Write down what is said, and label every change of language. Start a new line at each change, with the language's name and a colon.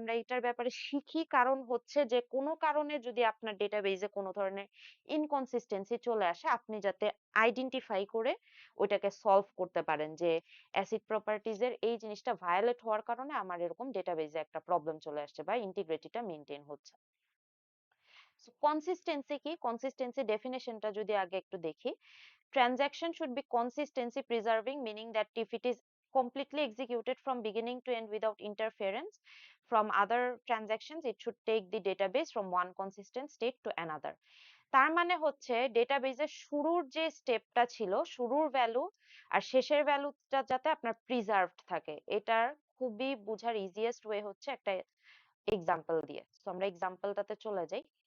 Bangla: আমরা এটার ব্যাপারে শিখি কারণ হচ্ছে যে কোনো কারণে যদি আপনার ডেটাবেজে কোনো ধরনের ইনকনসিস্টেন্সি চলে আসে, আপনি যাতে আইডেন্টিফাই করে ওইটাকে সলভ করতে পারেন যে অ্যাসিড প্রপার্টিজ এর এই জিনিসটা ভায়োলেট হওয়ার কারণে আমার এরকম ডেটাবেজে একটা প্রবলেম চলে আসছে বা ইন্টিগ্রিটিটা মেইনটেইন হচ্ছে। সো কনসিস্টেন্সি কি? কনসিস্টেন্সি ডেফিনেশনটা যদি আগে একটু দেখি,
English: transaction should be consistency preserving, meaning that if it is completely executed from beginning to end without interference from other transactions, it should take the database from one consistent state to another.
Bangla: তার মানে হচ্ছে ডেটাবেজের শুরুর যে স্টেপটা ছিল, শুরুর value আর শেষের ভ্যালুটা যাতে আপনার প্রিজার্ভড থাকে। এটার খুবই বোঝার ইজিয়েস্ট ওয়ে হচ্ছে একটা এক্সাম্পল দিয়ে। তো আমরা এক্সাম্পলটাতে চলে যাই।